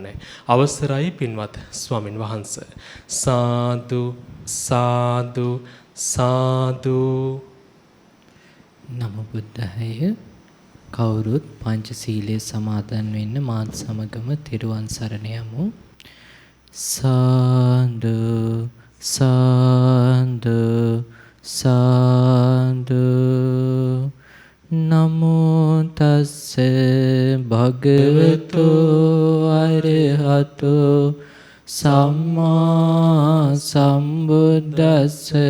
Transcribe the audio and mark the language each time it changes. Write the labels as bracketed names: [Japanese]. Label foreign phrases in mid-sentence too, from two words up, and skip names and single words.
[Sinhala] අවසරයි පින්වත් ස්වාමින් වහන්සේ. සාදු සාදු සාදු. [Pali] නමෝ බුද්ධාය. [Sinhala] කවුරුත් පංචශීලයේ සමාදන් වෙන්න මාත් සමගම තෙරුවන් සරණ යමු. සාදු සාදු සාදු. [Pali] නමෝ තස්ස භගවතු අරහතු සම්මා සම්බුද්දස්ස.